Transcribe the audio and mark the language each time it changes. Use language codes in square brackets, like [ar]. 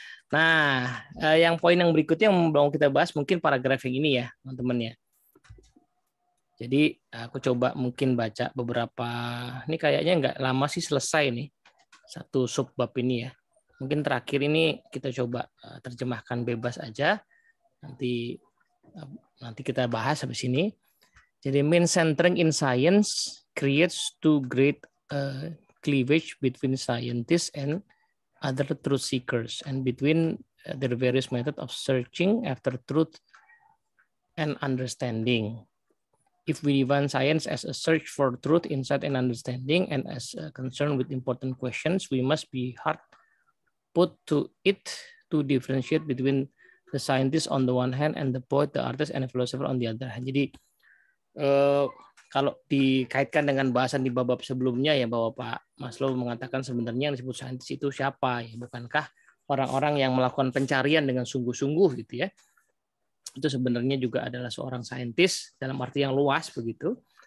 [id] Nah, yang poin yang berikutnya yang mau kita bahas mungkin paragraf yang ini ya teman-teman ya. Jadi aku coba mungkin baca beberapa, ini kayaknya nggak lama sih selesai nih satu subbab ini ya. Mungkin terakhir ini kita coba terjemahkan bebas aja. Nanti kita bahas habis ini. [en] Jadi mean centering in science creates two great cleavage between scientists and other truth seekers and between their various methods of searching after truth and understanding. If we define science as a search for truth, insight, and understanding, and as a concern with important questions, we must be hard put to it to differentiate between the scientist on the one hand and the poet, the artist, and the philosopher on the other hand. [id] Jadi kalau dikaitkan dengan bahasan di bab sebelumnya ya bahwa Pak Maslow mengatakan sebenarnya yang disebut saintis itu siapa ya, bukankah orang-orang yang melakukan pencarian dengan sungguh-sungguh gitu ya. Itu sebenarnya juga adalah seorang saintis dalam arti yang luas begitu.